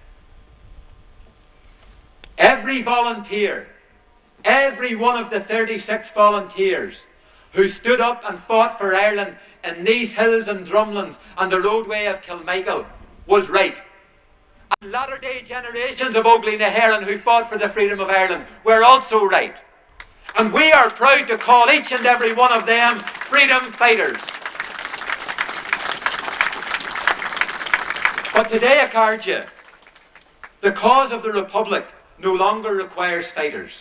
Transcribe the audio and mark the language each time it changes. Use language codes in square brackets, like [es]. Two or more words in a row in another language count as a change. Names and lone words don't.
[en] Every volunteer, every one of the 36 volunteers who stood up and fought for Ireland in these hills and drumlins and the roadway of Kilmichael was right. And latter-day generations of Óglaigh na hÉireann who fought for the freedom of Ireland were also right. And we are proud to call each and every one of them freedom fighters. But today, Acardja, the cause of the Republic no longer requires fighters.